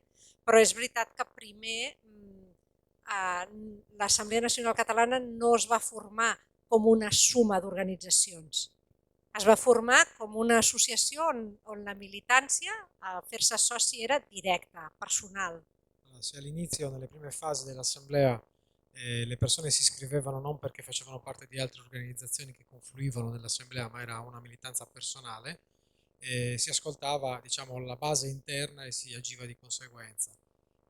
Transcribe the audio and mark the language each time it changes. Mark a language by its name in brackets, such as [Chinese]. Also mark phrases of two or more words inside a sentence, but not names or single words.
[Catalan] Però és veritat que primer l'Assemblea Nacional Catalana no es va formar com una suma d'organitzacions. Es va formar com una associació on la militància, fer-se soci, era directa, personal. [Italian] Se all'inizio, nelle prime fasi dell'assemblea, le persone si iscrivevano non perché facevano parte di altre organizzazioni che confluivano nell'assemblea, ma era una militanza personale, si ascoltava, diciamo, la base interna e si agiva di conseguenza.